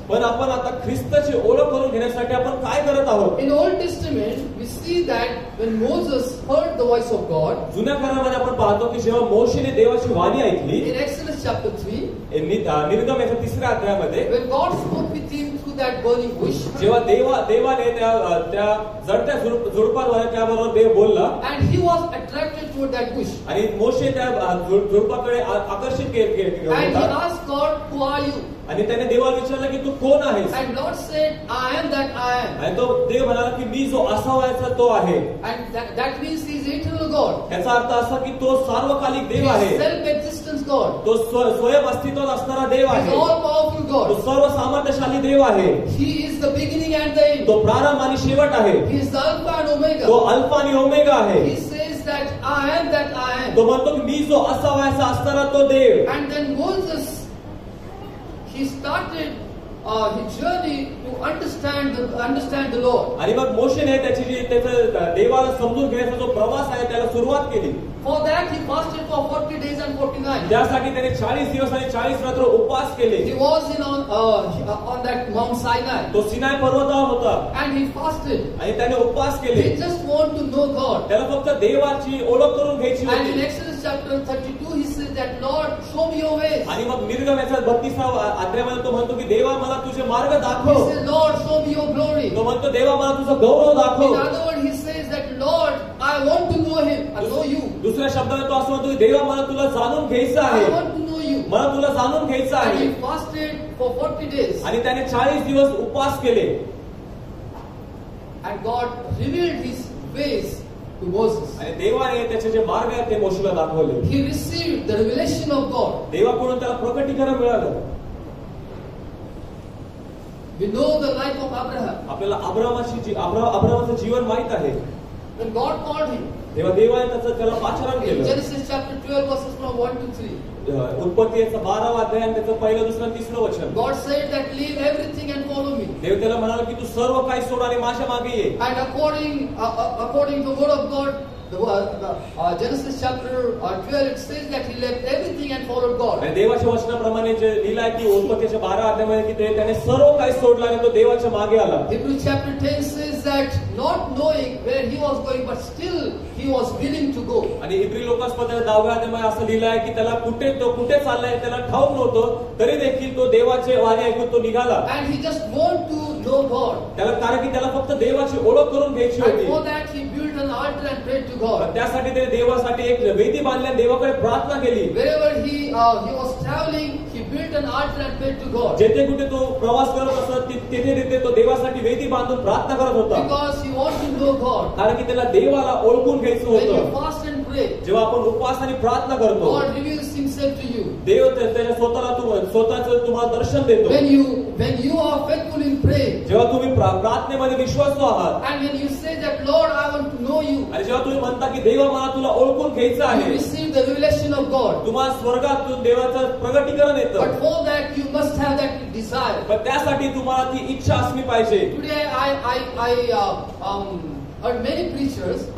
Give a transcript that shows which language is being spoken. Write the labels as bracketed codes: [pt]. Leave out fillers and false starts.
[mr] पण आपण आता ख्रिस्ताची ओळख करून घेण्यासाठी आपण काय करत आहोत? [en] In Old Testament, we see that when Moses heard the voice of God, [mr] जुन्या करारामध्ये आपण पाहतो की जेव्हा मोशेने देवाची वाणी ऐकली, [en] in Exodus chapter 3, [mr] निर्गम याच्या 3ऱ्या अध्यायामध्ये, [en] when God spoke with him through that burning bush, [mr] जेव्हा देवाने त्या जळत्या झुडपावर त्याबरोबर देव बोलला, [en] and he was attracted toward that bush, [mr] आणि मोशे त्या झुडपाकडे आकर्षित केला [en] and he [mr] होता. [en] asked God, "Who are you?" [mr] आणि त्याने देवाला विचारलं की तू कोण आहेस? [en] And Lord said, "I am that I am." [mr] आणि तो देव म्हणाला की मी जो असावायचा तो आहे. [en] And that means he is eternal God. [mr] याचा अर्थ असा की तो सार्वकालिक [en] He [mr] देव आहे. [en] is self-existence God. [mr] तो स्वयं अस्तित्वात असणारा देव [en] He is [mr] आहे. [en] all-powerful [mr] तो [en] God. [mr] सर्व सामर्थ्यशाली देव आहे. [en] He is the beginning and the end. [mr] तो प्रारंभ आणि शेवट आहे. [en] He is the Alpha and [mr] तो [en] Omega. [mr] अल्फा आणि ओमेगा आहे. [en] He says that I am that I am. [mr] तो म्हणतो की मी जो असावायचा असणारा तो देव. [en] And then Moses, he started his journey to understand the Lord. [mr] आणि मग मोशेने त्याचा देवाला समजून घेण्याचा जो प्रवास आहे त्याला सुरुवात केली. [en] For that he fasted for 40 days and 40 nights. [mr] त्यासाठी त्याने 40 दिवस आणि 40 रात्र उपवास केले. [en] He was on that Mount Sinai. [mr] तो सिनाय पर्वतावर होता [en] And he fasted. [mr] आणि त्याने उपवास केले. [en] He just want to know God. [mr] त्याला फक्त देवाची ओळख करून घ्यायची [en] And in [mr] होती. [en] Exodus chapter 32 he says that, "Lord, show me your ways." [mr] आणि मग निर्गम याचा 32वा अध्यायामध्ये तो म्हणतो की देवा मला तुझे मार्ग [en] He [mr] दाखव. [en] says, "Lord, show me your glory." [mr] तो म्हणतो देवा मला तुझा गौरव [en] In [mr] दाखव. [en] other words, he says that, "Lord, I want to know him. I know you. [mr] दुसऱ्या शब्दाने तो असं म्हणतो की देवा मला तुला जाणून घ्यायचं [en] I [mr] आहे. [en] want to know you." [mr] मला तुला जाणून घ्यायचं [en] And [mr] आहे. [en] he fasted for 40 days. [mr] आणि त्याने 40 दिवस उपवास केले. [en] And God revealed his ways to Moses. [mr] आणि देवाने त्याचे जे मार्ग आहेत ते मोशेला दाखवले. [en] He received the revelation of God. [mr] देवाकडून त्याला प्रकटीकरण मिळालं. [en] We know the life of Abraham. [mr] आपल्याला अब्रामाचं जीवन माहित आहे. [en] When God called him, [mr] तेव्हा देवाने त्याला पाचारण [en] in [mr] केलं. [en] Genesis chapter 12 verses from 1 to 3, [mr] उत्पत्तीचा 12वा अध्याय आणि त्याचं पहिलं, दुसरं, तिसरं वचन. [en] God said that, "Leave everything and follow me." [mr] देव त्याला म्हणाला की तू सर्व काही सोड आणि माझ्या मागे ये. [en] And according to the word of God, Genesis chapter 12, it says that he left everything and followed God. [mr] आणि देवाच्या वचनाप्रमाणे जे लिहिलं आहे की उत्पत्तीच्या 12 अध्यायामध्ये की त्याने सर्व काही सोडलं आणि तो देवाच्या मागे आला. [en] Hebrews chapter 10 says that, not knowing where he was going, but still he was willing to go. [mr] आणि इब्री लोकांमध्ये 10व्या अध्यायामध्ये असं लिहिलं आहे की त्याला कुठे चाललाय त्याला ठाऊक नव्हतं, तरी देखील तो देवाचे वाणी ऐकून तो निघाला. [en] And he just want to know God. [mr] त्याला कारण की त्याला फक्त देवाची ओळख करून घ्यायची [en] And [mr] होती. [en] for that he built an altar and prayed to God. [mr] त्यासाठी त्याने देवासाठी एक वेदी बांधली आणि देवाकडे प्रार्थना केली. [en] Wherever he was traveling, he built an altar and prayed to God. [mr] जेथे कुठे तो प्रवास करत असत तिथे तो देवासाठी वेदी बांधून प्रार्थना करत होता. [en] Because he wanted to know God. [mr] कारण की त्याला देवाला ओळखून घ्यायचं [en] When you [mr] होतं. [en] fast and pray, [mr] जेव्हा आपण उपवास आणि प्रार्थना करतो, [en] God reveals Himself to you. [mr] देव त्याच्या स्वतःचं तुम्हाला दर्शन देतो. [en] When you are faithful in prayer, [mr] जेव्हा तुम्ही प्रार्थनेमध्ये विश्वासू आहात, [en] and when you say that Lord, I want to know you, [mr] आणि जेव्हा तुम्ही म्हणता की देवा मला तुला ओळखून घ्यायचं [en] you [mr] आहे, [en] receive the revelation of God. [mr] तुम्हाला स्वर्गातून देवाचं प्रगटीकरण [en] But [mr] येतं. [en] for that, you must have that desire. [mr] पण त्यासाठी तुम्हाला ती इच्छा असली पाहिजे. [en] Today, I heard many preachers.